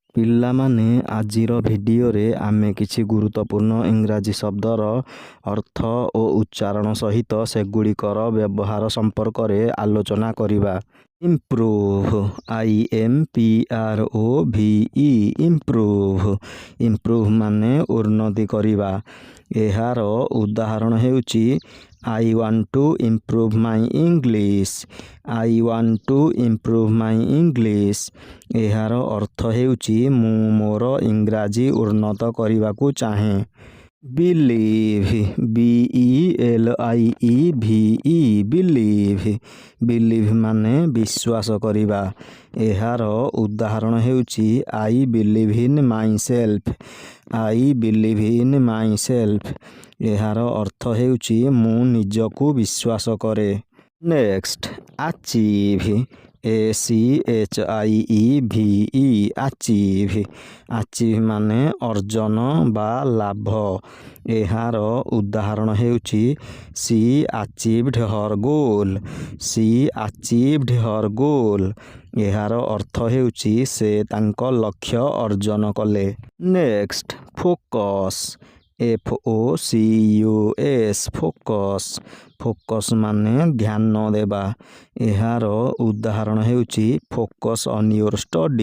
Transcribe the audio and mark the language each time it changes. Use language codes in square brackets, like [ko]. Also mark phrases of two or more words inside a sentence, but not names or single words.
[or] ପିଲାମାନେ ଆଜିର ଭିଡ଼ିଓରେ ଆମେ କିଛି ଗୁରୁତ୍ୱପୂର୍ଣ୍ଣ ଇଂରାଜୀ ଶବ୍ଦର ଅର୍ଥ ଓ ଉଚ୍ଚାରଣ ସହିତ ସେଗୁଡ଼ିକର ବ୍ୟବହାର ସମ୍ପର୍କରେ ଆଲୋଚନା କରିବା। [en] improve IMPROVE improve improve [or] ମାନେ ଉନ୍ନତି କରିବା। ଏହାର ଉଦାହରଣ ହେଉଛି [en] I want to improve my English. I want to improve my English. [or] ଏହାର ଅର୍ଥ ହେଉଛି ମୁଁ ମୋର ଇଂରାଜୀ ଉନ୍ନତ କରିବାକୁ ଚାହେଁ। [en] believe BELIEVE believe [or] ମାନେ ବିଶ୍ୱାସ କରିବା। ଏହାର ଉଦାହରଣ ହେଉଛି [en] I believe in myself. I believe in myself. [or] ଏହାର ଅର୍ଥ ହେଉଛି ମୁଁ ନିଜକୁ ବିଶ୍ୱାସ କରେ। [en] next achieve ACHIEVE achieve [or] ମାନେ ଅର୍ଜନ ବା ଲାଭ। ଏହାର ଉଦାହରଣ ହେଉଛି [en] She achieved her goal. She achieved her goal. [or] ଏହାର ଅର୍ଥ ହେଉଛି ସେ ତାଙ୍କ ଲକ୍ଷ୍ୟ ଅର୍ଜନ କଲେ। [en] next focus FOCUS focus [or] ମାନେ ଧ୍ୟାନ ଦେବା। ଏହାର ଉଦାହରଣ ହେଉଛି [en] focus on your study.